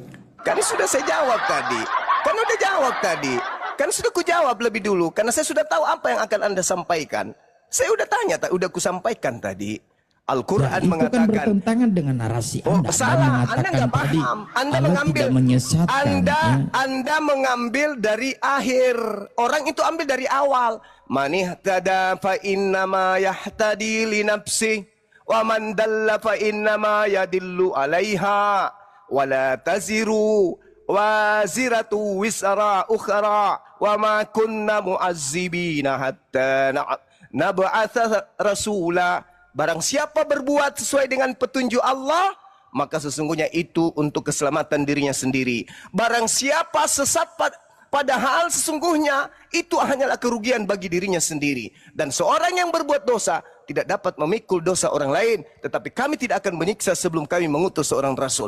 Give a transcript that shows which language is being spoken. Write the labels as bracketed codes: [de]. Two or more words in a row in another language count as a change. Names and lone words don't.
[id] Kan sudah saya jawab tadi. Kan sudah ku jawab lebih dulu karena saya sudah tahu apa yang akan Anda sampaikan. Saya udah tanya, udah ku sampaikan tadi. Al-Quran itu mengatakan, kan bertentangan dengan narasi Anda. Salah, Anda nggak paham. Anda mengambil, Anda mengambil dari akhir. Orang itu ambil dari awal. [ar] من اهتدى فإنما يهتدي لنفسه ومن ضل فإنما يضل عليها ولا تزر وازرة وزر أخرى وما كنا معذبين حتى نبعث رسولا. [id] Barang siapa berbuat sesuai dengan petunjuk Allah, maka sesungguhnya itu untuk keselamatan dirinya sendiri. Barang siapa sesat padahal sesungguhnya itu hanyalah kerugian bagi dirinya sendiri. Dan seorang yang berbuat dosa tidak dapat memikul dosa orang lain, tetapi kami tidak akan menyiksa sebelum kami mengutus seorang rasul.